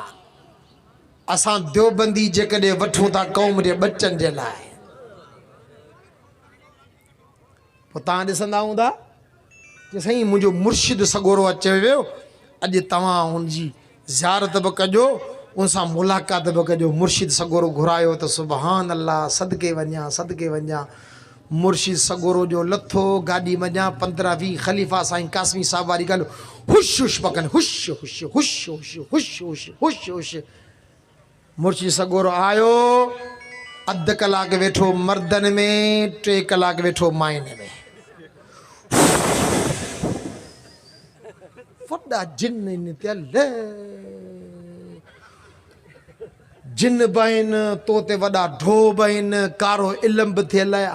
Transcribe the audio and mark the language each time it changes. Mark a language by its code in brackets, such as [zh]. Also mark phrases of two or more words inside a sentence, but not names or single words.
[sd] असां देवबंदी जेकॾहिं वठूं था क़ौम जे बचनि जे लाइ, पोइ तव्हां ॾिसंदा हूंदा कि साईं मुंहिंजो मुर्शिद सगोरो अचे वियो, अॼु तव्हां हुनजी ज़ियारत बि कजो, उन सां मुलाक़ात बि कजो। मुर्शिद सगोरो घुरायो त [ar] سبحان الله, [sd] सदके वञा, सदके वञा। मुर्शिद सगोरो जो लथो गाॾी वञा, 15-20 ख़लीफ़ा साईं कासमी साहब वारी ॻाल्हि हुश हुश पकनि, हुश हुश हुश हुश हुश हुश हुश हुश। मुर्शिद सगोरो आयो, अधु कलाक वेठो मर्दनि में, 3 कलाक वेठो माइनि में। वॾा जिन इन थियल, जिन बि आहिनि, तो ते वॾा ढोब आहिनि, कारो इल्म बि थियल आहे।